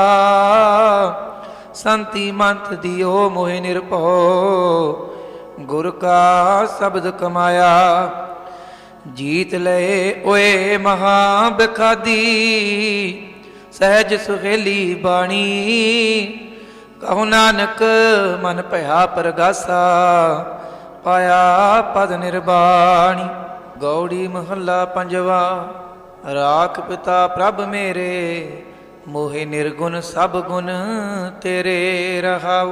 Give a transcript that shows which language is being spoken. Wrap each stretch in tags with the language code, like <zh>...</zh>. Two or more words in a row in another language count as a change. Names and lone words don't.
<pa>ਸੰਤਿ ਮੰਤ ਦੀਓ ਮੋਹੇ ਨਿਰਭਉ, ਗੁਰ ਕਾ ਸ਼ਬਦ ਕਮਾਇਆ। ਜੀਤ ਲਏ ਓਏ ਮਹਾ ਬਿਖਾਦੀ, ਸਹਜ ਸੁਹੇਲੀ ਬਾਣੀ। ਕਹੋ ਨਾਨਕ ਮਨ ਭਇਆ ਪਰਗਾਸਾ, ਪਾਇਆ ਪਦ ਨਿਰਵਾਣੀ। ਗੌੜੀ ਮਹੱਲਾ ਪੰਜਵਾ। ਰਾਖ ਪਿਤਾ ਪ੍ਰਭ ਮੇਰੇ, ਮੋਹਿ ਨਿਰਗੁਣ ਸਭ ਗੁਣ ਤੇਰੇ ਰਹਾਉ।</pa>